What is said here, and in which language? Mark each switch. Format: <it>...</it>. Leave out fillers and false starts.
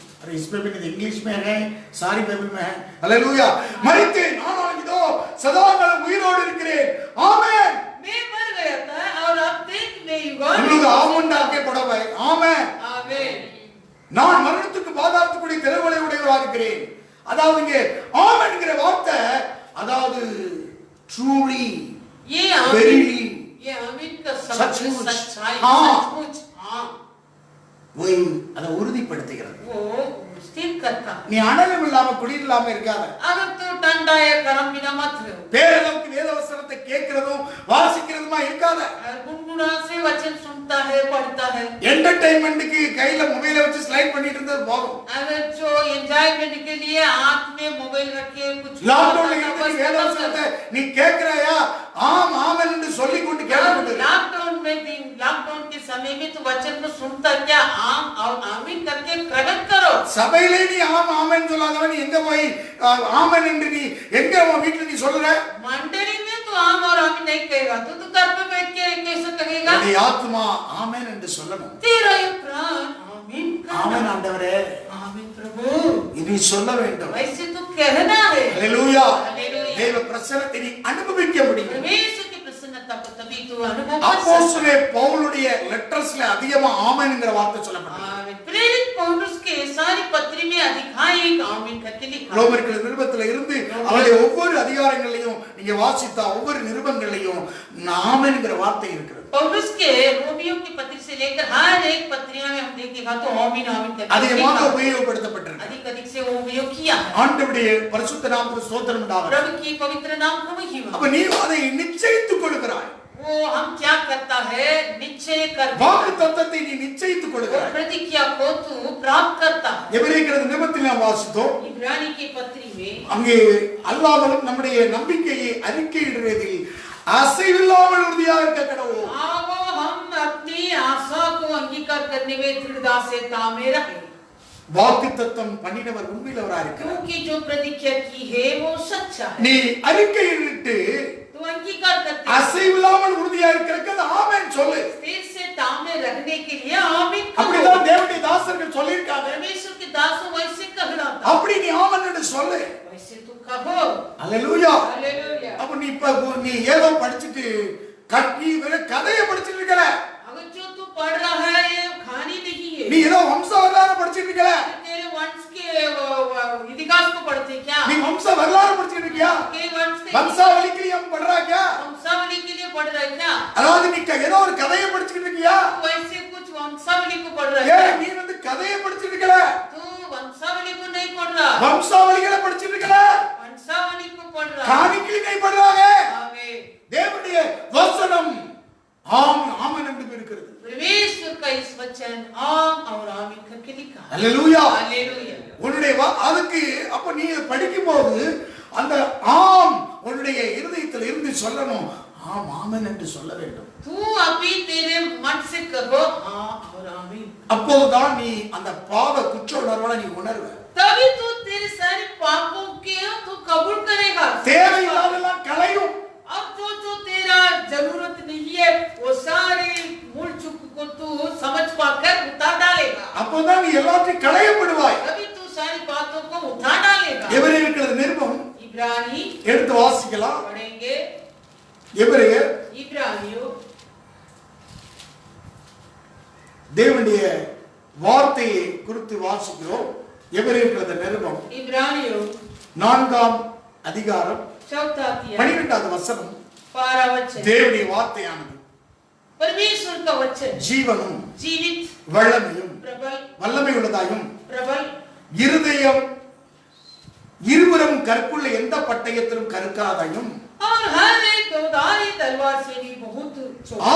<hi>अरे इस पे भी नहीं, इंग्लिश में है, सारी बाइबल में है. हालेलुया.</hi> <ta>मरितेन ஆனாலும் இதோ சதா காலம் உயிரோடு இருக்கிறேன். ஆமென்.</ta> <hi>मैं मर गया था और अब तक मैं युगानुयुग. हम लोग आमन डाल के पढ़ो भाई. आमेन. आमीन.</hi> <ta>நான் மரணத்துக்கு பாதாளத்துக்குரிய திறவுகளை உடையவராக இருக்கிறேன். அதாவது இங்கே ஆமென் என்கிற வார்த்தை, அதாவது ட்ரூலி,</ta> <hi>ये आमीन का सचमुच, सच्चाई, हाँ, सचमुच, हाँ, वो</hi> <ta>அதை உறுதிப்படுத்துகிறது.</ta> <hi>वो स्थिर करता.</hi> <ta>நீ அனலும் இல்லாம குளிர் இல்லாம இருக்காத.</ta> <hi>अगर तो ठंडा या गर्म बिना मत रहो.</hi> <ta>பேரளவுக்கு வேத வசனத்தை கேட்கிறதும் வாசிக்கிறதுமா இருக்காத.</ta> <hi>गुनगुना से वचन सुनता है, पढ़ता है.</hi> <ta>என்டர்டெயின்மென்ட்க்கு கையில மொபைலை வச்சு ஸ்லைட் பண்ணிட்டு இருந்தது போதும்.</ta> <hi>अगर जो एंजॉयमेंट के लिए हाथ में मोबाइल रखे कुछ</hi> <ta>லாக்டவுன்ல இருந்து வேத வசனத்தை நீ கேட்கிறாயா? ஆம் ஆமென் என்று சொல்லிக் கொண்டு கேட்கப்பட்டது.</ta> <hi>लॉकडाउन के समय में तो वचन को सुनता क्या, आम और आमीन करके प्रकट करो.</hi> <ta>சபையிலே நீ ஆம் ஆமென் சொல்லாதவன் எங்க போய் ஆமென் என்று நீ எங்க உன் வீட்ல நீ சொல்ற?</ta> <hi>मंडली में तो आम और आमीन नहीं कहेगा, तो घर पे बैठ के कैसे कहेगा?</hi> <ta>நீ ஆத்மா ஆமென் என்று சொல்லணும்.</ta> <hi>तेरा ये प्राण आमीन करना.</hi> <ta>ஆமென் ஆண்டவரே,</ta> <hi>आमीन प्रभु,</hi> <ta>நீ சொல்ல வேண்டும்.</ta> <hi>वैसे तो कहना है.</hi> <ta>ஹalleluya.</ta> <hi>हालेलुया.</hi> <ta>தேவ பிரசன்னத்தை நீ அனுபவிக்க முடியும்.</ta> <hi>परमेश्वर की प्रसन्नता को तभी तो अनुभव कर सकते.</hi> <ta>அப்போஸ்தலனே பவுலுடைய லெட்டர்ஸ்ல அதிகமா ஆமென்ங்கற வார்த்தை சொல்லப்பட்டிருக்கு.</ta> <hi>आमीन. प्रेरित पौलुस के सारी पत्री में अधिकारिक आमीन करके लिखा.</hi> <ta>ரோமர்கள் நிருபத்துல இருந்து அவருடைய ஒவ்வொரு அதிகாரங்களையும் நீங்க வாசித்தா ஒவ்வொரு நிருபங்களையும் ஆமென்ங்கற வார்த்தை இருக்குது.</ta> <hi>पौलुस के रोमियो की पत्री से लेकर हर एक पत्रिया में हम देखेगा तो आमीन आमीन करके</hi> <ta>அதிகமாக உபயோகப்படுத்தப்பட்டிருக்கு.</ta> <hi>अधिक से वो उपयोग किया है.</hi> <ta>ஆண்டவருடைய பரிசுத்த நாமத்துக்கு ஸ்தோத்திரம் உண்டாகட்டும்.</ta> <hi>प्रभु की पवित्र नाम को महिमा.</hi> <ta>அப்ப நீ அதை நிச்சயித்துக் கொள்கிறாய்.</ta> <hi>वो हम क्या करता है, निश्चय करता.</hi> <ta>வாக்குத்தத்தத்தை நீ நிச்சயித்துக் கொள்கிறாய்.</ta> <hi>प्रतिज्ञा को तू प्राप्त करता है.</hi> <ta>எபிரேயர் நிருபத்தில் நாம் வாசித்தோம்,</ta> <hi>इब्रानी की पत्री में</hi> <ta>அங்கே அல்லாஹ்வும் நம்முடைய நம்பிக்கையை அறிக்கையிடுவதில் அசைவில்லாமல் உறுதியாக இருக்க கடவுள்.</ta> <hi>आओ हम अपनी आशा को अंगीकार करने में दृढ़ता से तामे रहे.</hi> <ta>வாக்குத்தத்தம் பண்ணினவர் உண்மையிலவராக இருக்கிறார்.</ta> <hi>क्योंकि जो प्रतिज्ञा की है वो सच्चा है.</hi> <ta>நீ அறிக்கையிட்டு</ta> <hi>तो अंगीकार करते</hi> <ta>அசைவில்லாமல் உறுதியாக இருக்கிறது ஆமென் சொல்லு.</ta> <hi>स्थिर से तामे रखने के लिए आमीन कहो.</hi> <ta>அப்படிதான் தேவனுடைய தாசர்கள் சொல்லியிருக்காங்க.</ta> <hi>परमेश्वर के दासों वैसे कहलाता.</hi> <ta>அப்படி நீ ஆமென் என்று சொல்லு.</ta> <hi>वैसे तू कहो.</hi> <ta>ஹalleluya.</ta> <hi>हालेलुया.</hi> <ta>அப்ப நீ ஏதோ படிச்சிட்டு நீ வெறும் கதையை படிச்சிட்டு இருக்கல.</ta> <hi>अगर जो तू पढ़ रहा है ये कहानी नहीं है.</hi> <ta>நீ ஏதோ வம்ச வரலாறு படிச்சிட்டு இருக்கல.</ta> <hi>तेरे वंश के इतिहास को पढ़ते क्या?</hi> <ta>நீ वंश வரலாறு படிச்சிட்டு இருக்கியா?</ta> <hi>के वंश के वंशावली के लिए हम पढ़ रहा क्या? वंशावली के लिए पढ़ रहा है क्या?</hi> <ta>அதாவது நீ ஏதோ ஒரு கதையை படிச்சிட்டு இருக்கியா?</ta> <hi>वैसे कुछ वंशावली को पढ़ रहा है</hi> <ta>ஏய்</ta> <hi>क्या?</hi> <ta>நீ வந்து கதையை படிச்சிட்டு இருக்கல.</ta> <hi>तू वंशावली को नहीं पढ़ रहा.</hi> <ta>वंशावलिகளை படிச்சிட்டு இருக்கல.</ta> <hi>वंशावली को पढ़ रहा. कहानी के लिए नहीं पढ़ रहा है. आमीन.</hi> <ta>தேவனுடைய வசனம் ஆம் ஆமென் என்று இருக்கிறது.</ta> <hi>परमेश्वर का इस वचन आम और आमीन करके लिखा.</hi> <ta>ஹalleluya.</ta> <hi>हालेलुया.</hi> <ta>உன்னுடைய அதுக்கு அப்ப நீ படிக்கும்போது அந்த ஆம் உன்னுடைய இருதயத்தில் இருந்து சொல்லணும், ஆம் ஆமென் என்று சொல்ல வேண்டும்.</ta> <hi>तू अभी तेरे मन से कहो हाँ और आमीन.</hi> <ta>அப்போதுதான் நீ அந்த பாவ குற்ற உணர்வோட நீ உணர்வ.</ta> <hi>तभी तू तेरे सारे पापों के तू कबूल करेगा.</hi> <ta>தேவையில்லாதெல்லாம் களையும்.</ta> <hi>अब जो तेरा जरूरत नहीं है वो सारे मूल चूक को तू समझ पाकर उतार डालेगा.</hi> <ta>அப்போதான் நீ எல்லாத்தையும் களையப்படுவாய்.</ta> <hi>तभी तू सारी बातों को उतार डालेगा.</hi> <ta>எபிரேயர் நிருபம்</ta> <hi>इब्रानी</hi> <ta>எடுத்து வாசிக்கலாம்.</ta> <hi>पढ़ेंगे.</hi> <ta>எபிரேயர்</ta> <hi>इब्रानियों</hi> <ta>தேவனுடைய வார்த்தையை குறித்து வாசிக்கிறோம். எபிரேயர் நிருபம்</ta> <hi>इब्रानियों</hi> <ta>4ஆம் அதிகாரம்</ta> <hi>4 अध्याय</hi> <ta>12வது வசனம்.</ta> <hi>12 वचन.</hi> <ta>தேவனுடைய வார்த்தையானது</ta> <hi>परमेश्वर का वचन</hi> <ta>ஜீவனும்</ta> <hi>जीवित</hi> <ta>வல்லமையும்</ta> <hi>प्रबल</hi> <ta>வல்லமை உள்ளதாயும்</ta> <hi>प्रबल</hi> <ta>இருதயம் இருபுறம் கற்குள்ள எந்த பட்டயத்திலும் கருக்காதையும்</ta> <hi>और हर एक दोधारी तलवार से भी बहुत चौड़ा है.</hi>